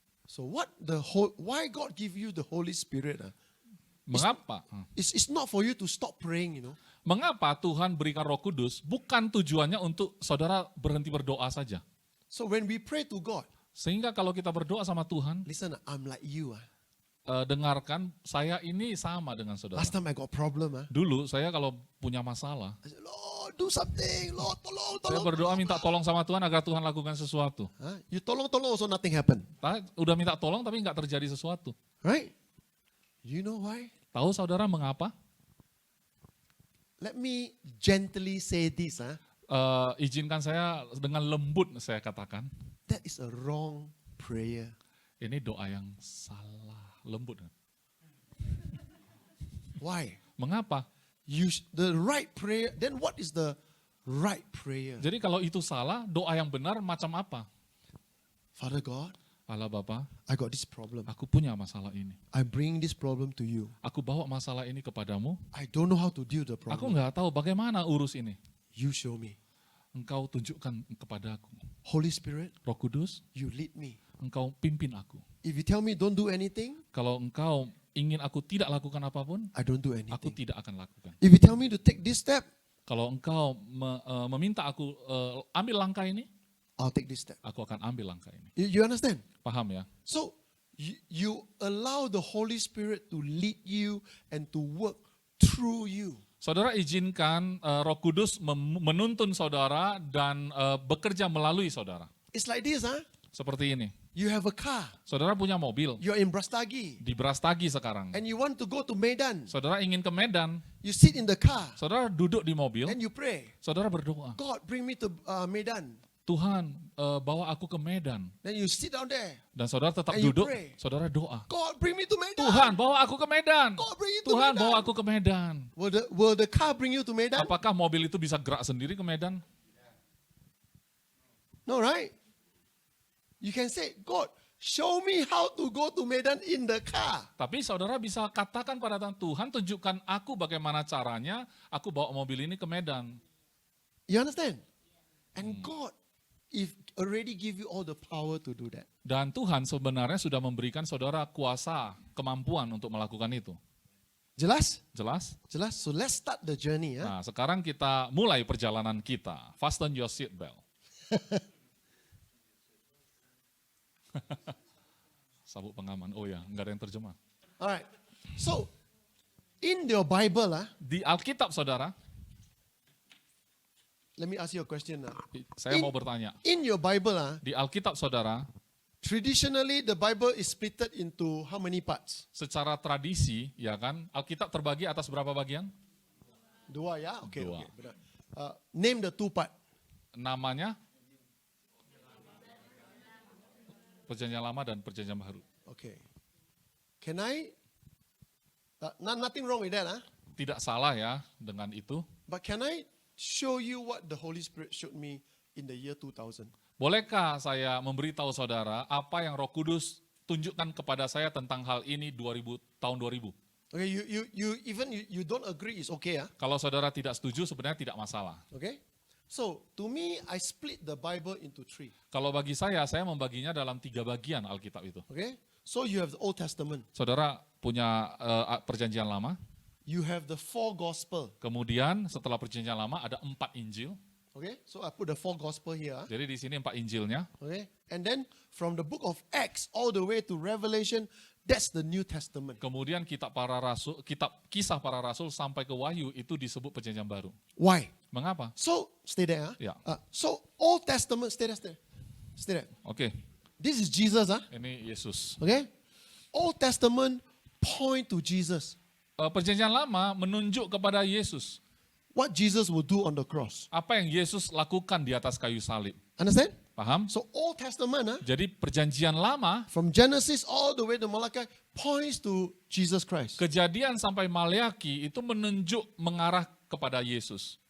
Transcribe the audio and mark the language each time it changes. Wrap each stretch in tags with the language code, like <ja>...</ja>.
<en>So why God give you the Holy Spirit?</en> <id>mengapa?</id> <en>It's not for you to stop praying, you know.</en> <id>Mengapa Tuhan berikan Roh Kudus? Bukan tujuannya untuk saudara berhenti berdoa saja.</id> <en>So when we pray to God,</en> <id>Sehingga kalau kita berdoa sama Tuhan,</id> <en>listen, I'm like you.</en> <id>dengarkan, saya ini sama dengan saudara.</id> <en>Last time I got problem.</en> <id>Dulu saya kalau punya masalah,</id> <en>I said, Lord, do something. Lord,</en> <id>tolong. saya berdoa minta tolong sama Tuhan agar Tuhan lakukan sesuatu. Huh?</id> <en>You tolong also nothing happen.</en> <id>Udah minta tolong tapi nggak terjadi sesuatu.</id> <en>Right? You know why?</en> <id>Tahu saudara mengapa?</id> <en>Let me gently say this.</en> <id>Izinkan saya dengan lembut saya katakan,</id> <en>That is a wrong prayer.</en> <id>ini doa yang salah. Lembut.</id> <en>Why?</en> <id>Mengapa?</id> <en>The right prayer, then what is the right prayer?</en> <id>Jadi kalau itu salah, doa yang benar macam apa?</id> <en>Father God,</en> <id>Allah Bapa,</id> <en>I got this problem.</en> <id>aku punya masalah ini.</id> <en>I bring this problem to you.</en> <id>Aku bawa masalah ini kepadamu.</id> <en>I don't know how to deal with the</en> <id>Aku</id> <en>problem.</en> <id>nggak tahu bagaimana urus ini.</id> <en>You show me.</en> <id>Engkau tunjukkan kepadaku.</id> <en>Holy Spirit,</en> <id>Roh Kudus,</id> <en>you lead me.</en> <id>engkau pimpin aku.</id> <en>If you tell me don't do anything,</en> <id>Kalau engkau ingin aku tidak lakukan apapun,</id> <en>I don't do</en> <id>aku</id> <en>anything.</en> <id>tidak akan lakukan.</id> <en>If you tell me to take this step,</en> <id>Kalau engkau meminta aku ambil langkah ini,</id> <en>I'll take this step.</en> <id>aku akan ambil langkah ini.</id> <en>You understand?</en> <id>Paham ya?</id> <en>So you allow the Holy Spirit to lead you and to work through you.</en> <id>Saudara izinkan Roh Kudus menuntun saudara dan bekerja melalui saudara.</id> <en>It's like this,</en> <id>Seperti ini.</id> <en>You have a car.</en> <id>Saudara punya mobil</id> <en>You're in Brastagi.</en> <id>di Brastagi sekarang.</id> <en>And you want to go to Medan.</en> <id>Saudara ingin ke Medan,</id> <en>You sit in the car.</en> <id>saudara duduk di mobil,</id> <en>And you pray.</en> <id>saudara berdoa.</id> <en>God, bring me to Medan.</en> <id>Tuhan, bawa aku ke Medan.</id> <en>Then you sit down there.</en> <id>Dan saudara tetap</id> <en>And you</en> <id>duduk,</id> <en>pray.</en> <id>saudara doa.</id> <en>God, bring me to Medan.</en> <id>Tuhan, bawa aku ke Medan.</id> <en>God, bring you to</en> <id>Tuhan,</id> <en>Medan.</en> <id>bawa aku ke Medan.</id> <en>Will the car bring you to Medan?</en> <id>Apakah mobil itu bisa gerak sendiri ke Medan?</id> <en>No, right? You can say, God, show me how to go to Medan in the car.</en> <id>Tapi saudara bisa katakan pada Tuhan, tunjukkan aku bagaimana caranya aku bawa mobil ini ke Medan.</id> <en>You understand? And God, if already give you all the power to do that.</en> <id>Dan Tuhan sebenarnya sudah memberikan saudara kuasa, kemampuan untuk melakukan itu. Jelas? Jelas? Jelas?</id> <en>So let's start the journey.</en> <id>Nah, sekarang kita mulai perjalanan kita.</id> <en>Fasten your seat belt.</en> <id>Sabuk pengaman. Oh ya, enggak ada yang terjemah.</id> <en>Alright. So, in your Bible,</en> <id>Di Alkitab saudara,</id> <en>let me ask you a question.</en> <id>saya mau bertanya.</id> <en>In your Bible,</en> <id>Di Alkitab saudara,</id> <en>traditionally the Bible is split into how many parts?</en> <id>secara tradisi, ya kan, Alkitab terbagi atas berapa bagian? Dua, ya? Okay, Dua.</id> <en>okay.</en> <id>Benar.</id> <en>Name the two part.</en> <id>Namanya Perjanjian Lama dan Perjanjian Baru.</id> <en>Okay. Can I? Nothing wrong with that,</en> <id>Tidak salah ya dengan itu.</id> <en>But can I show you what the Holy Spirit showed me in the year 2000?</en> <id>Bolehkah saya memberitahu saudara apa yang Roh Kudus tunjukkan kepada saya tentang hal ini tahun 2000?</id> <en>Okay, you don't agree, it's okay,</en> <id>Kalau saudara tidak setuju sebenarnya tidak masalah.</id> <en>Okay. So to me, I split the Bible into three.</en> <id>Kalau bagi saya membaginya dalam 3 bagian Alkitab itu.</id> <en>Okay. So you have the Old Testament.</en> <id>Saudara punya Perjanjian Lama,</id> <en>You have the 4 gospel.</en> <id>kemudian setelah Perjanjian Lama ada 4 Injil,</id> <en>Okay, so I put the 4 gospel here.</en> <id>Jadi di sini 4 Injilnya.</id> <en>Okay, and then from the book of Acts all the way to Revelation, that's the New Testament.</en> <id>Kemudian kitab kisah para rasul sampai ke Wahyu itu disebut perjanjian baru.</id> <en>Why?</en> <id>Mengapa?</id> <en>So stay there. Yeah. So Old Testament, stay there.</en> <id>Oke,</id> <en>This is Jesus.</en> <id>ini Yesus.</id> <en>Okay, Old Testament point to Jesus.</en> <id>Perjanjian lama menunjuk kepada Yesus.</id> <en>What Jesus will do on the cross.</en> <id>Apa yang Yesus lakukan di atas kayu salib.</id> <en>Understand?</en> <id>Paham?</id> <en>So Old Testament,</en> <id>Jadi perjanjian lama,</id> <en>from Genesis all the way to Malachi, points to Jesus Christ.</en> <id>Kejadian sampai Maleaki itu menunjuk mengarah kepada Yesus.</id>